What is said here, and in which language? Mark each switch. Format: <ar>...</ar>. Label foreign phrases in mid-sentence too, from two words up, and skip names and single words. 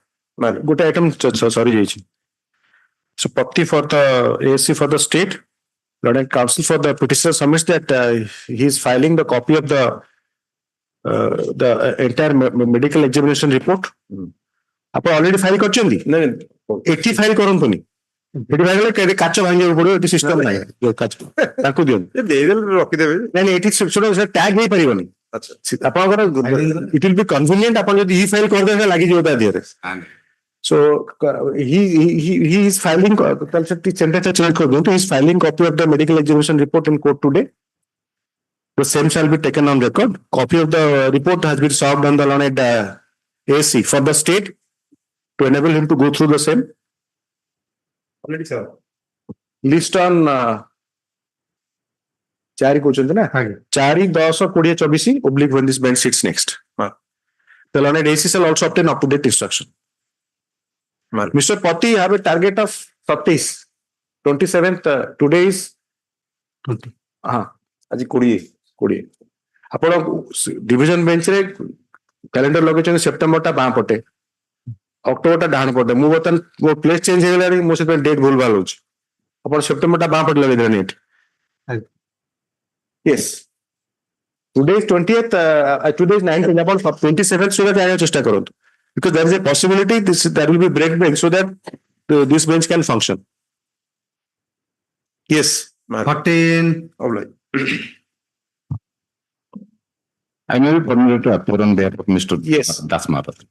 <en>Good item sorry. So Potti for the ASC for the state. Learned counsel for the petitioner submits that he is filing the copy of the entire medical examination report.</en> <or>ଆପଣ</or> <en>already file</en> <or>କରିଛନ୍ତି? ଏଠି file କରନ୍ତୁନି। ଏଠି file କଲେ କାଚ ଭାଙ୍ଗିବାକୁ ପଡିବ, ଏଠି ସିଷ୍ଟମ ନାହିଁ କାଚ ତାଙ୍କୁ ଦିଅନ୍ତୁ ରଖିଦେବେ। ନାଇଁ ଏଠି ସେଟା ଟ୍ୟାଗ ହେଇପାରିବନି। ଆପଣଙ୍କର</or> <en>it will be convenient</en> <or>ଆପଣ ଯଦି ଇ ଫାଇଲ କରିଦେବେ ଲାଗିଯିବ ତା ଦେହରେ।</or> <en>So he is filing he is filing copy of the medical examination report in court today. The same shall be taken on record. Copy of the report has been served on the learned AC for the state to enable him to go through the same. Already sir. List on 4 questions na 4-10-20-24 when this bench sits next. The learned AC shall also obtain up to date instruction. Mr. Pati have a target of 27th. Today is 20.</en> <or>आज 20 ଆପଣ</or> <en>division bench</en> <or>ରେ କ୍ୟାଲେଣ୍ଡର ଲଗେଇଛନ୍ତି ସେପ୍ଟେମ୍ବର ଟା ବାଁ ପଟେ, ଅକ୍ଟୋବର ଟା ଡାହାଣ ପଟେ। ମୁଁ ବର୍ତ୍ତମାନ ମୋ</or> <en>place change</en> <or>ହେଇଗଲାଣି, ମୋ ସେଥିପାଇଁ ଡେଟ୍ ଭୁଲ ଭାଲ ହଉଛି। ଆପଣ ସେପ୍ଟେମ୍ବର ଟା ବାଁ ପଟେ ଲଗେଇଦେଲେଣି ଏଠି।</or> <en>yes today is 20th, today is 19th,</en> <or>ଆପଣ 27th ସୁଦ୍ଧା ଜାଣିବାକୁ ଚେଷ୍ଟା କରନ୍ତୁ।</or> <en>Because there is a possibility there will be break so that this bench can function. Yes. 14. I may be permitted to appear on behalf of Mr. Yes. Das Mahapatra.</en>